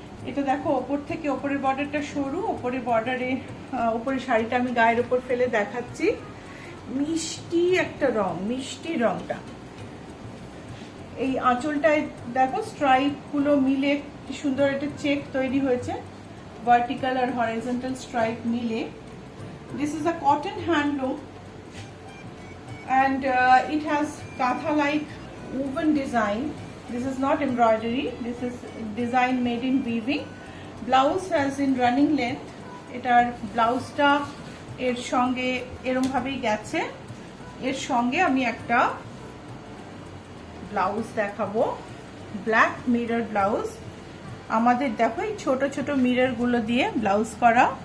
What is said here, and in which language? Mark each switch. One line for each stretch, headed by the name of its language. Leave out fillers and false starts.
Bangla: এটা দেখো, ওপর থেকে ওপরের বর্ডারটা সরু, ওপরের বর্ডারে ওপরের শাড়িটা আমি গায়ের ওপর ফেলে দেখাচ্ছি। মিষ্টি একটা রং, মিষ্টি রংটা। এই আঁচলটায় দেখো স্ট্রাইপ গুলো মিলে কি সুন্দর একটা চেক তৈরি হয়েছে, ভার্টিক্যাল আর হরাইজন্টাল স্ট্রাইপ মিলে।
English: This is a cotton handloom and it has katha like woven design. This is not embroidery, this is design made in weaving. Blouse has in running length.
Bangla: এটার ব্লাউজটা এর সঙ্গে এরকম ভাবেই গেছে। এর সঙ্গে আমি একটা ব্লাউজ দেখাবো, ব্ল্যাক মিরর ব্লাউজ। আমাদের দেখো এই ছোট ছোট মিরর গুলো দিয়ে ব্লাউজ করা।